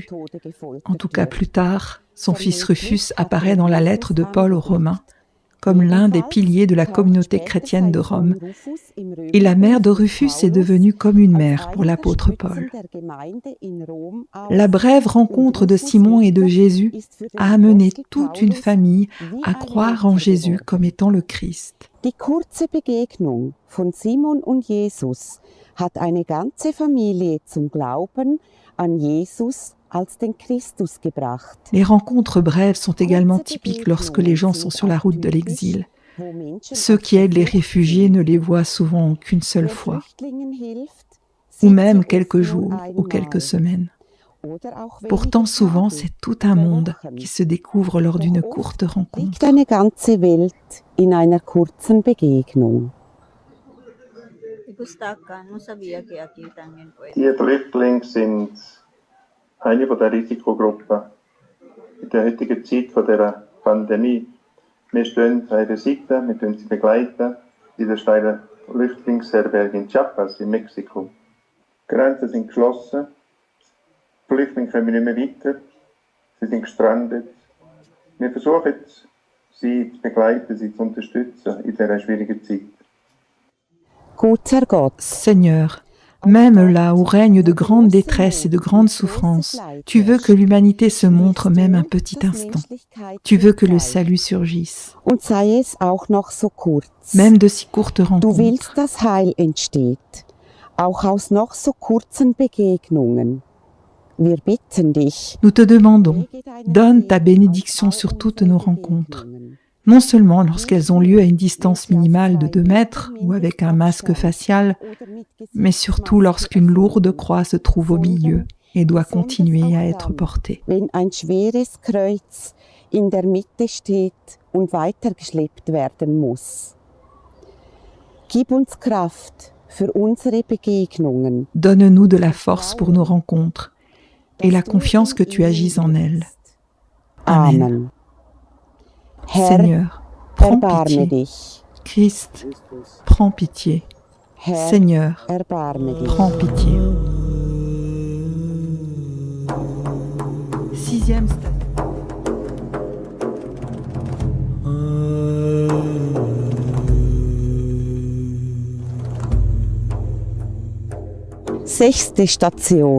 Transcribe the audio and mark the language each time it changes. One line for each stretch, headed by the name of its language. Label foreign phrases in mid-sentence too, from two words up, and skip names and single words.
French: En tout cas, plus tard, son fils Rufus apparaît dans la lettre de Paul aux Romains comme l'un des piliers de la communauté chrétienne de Rome. Et la mère de Rufus est devenue comme une mère pour l'apôtre Paul. La brève rencontre de Simon et de Jésus a amené toute une famille à croire en Jésus comme étant le Christ.
German: Die kurze Begegnung von Simon und Jesus hat eine ganze Familie zum Glauben an Jesus als den Christus gebracht.
French: Les rencontres brèves sont également typiques lorsque les gens sont sur la route de l'exil. Ceux qui aident les réfugiés ne les voient souvent qu'une seule fois, ou même quelques jours ou quelques semaines. Pourtant, souvent, c'est tout un monde qui se découvre lors d'une courte rencontre.
German: Liegt eine ganze Welt in einer kurzen Begegnung. Die Flüchtlinge sind eine der Risikogruppen in der heutigen Zeit von dieser Pandemie. Wir stehen an ihrer Seite, wir sie begleiten in der steilen Flüchtlingsherberge in Chiapas in Mexiko. Die Grenzen sind geschlossen, die Flüchtlinge kommen nicht mehr weiter, sie sind gestrandet. Wir versuchen, sie zu begleiten, sie zu unterstützen in dieser schwierigen Zeit. Guter Gott,
French: Seigneur, même là où règne de grandes détresses et de grandes souffrances, tu veux que l'humanité se montre même un petit instant. Tu veux que le salut surgisse,
German: und sei es auch noch so kurz.
French: même de si courtes
German: Du willst,
French: rencontres.
German: dass Heil entsteht, auch aus noch so kurzen Begegnungen. Wir bitten dich,
French: Nous te demandons, donne ta bénédiction sur toutes nos rencontres, non seulement lorsqu'elles ont lieu à une distance minimale de 2 mètres ou avec un masque facial, mais surtout lorsqu'une lourde croix se trouve au milieu et doit continuer à être portée.
German: wenn ein schweres Kreuz in der Mitte steht und weitergeschleppt werden muss. Gib uns Kraft für unsere Begegnungen.
French: Donne-nous de la force pour nos rencontres et la confiance que tu agis en elles. Amen.
German: Amen. Herr,
French: Seigneur, prends
German: erbarme
French: pitié.
German: dich.
French: Christ, prends pitié.
German: Herr,
French: Seigneur,
German: erbarme dich.
French: prends pitié. 6e station.
German: Sechste Station.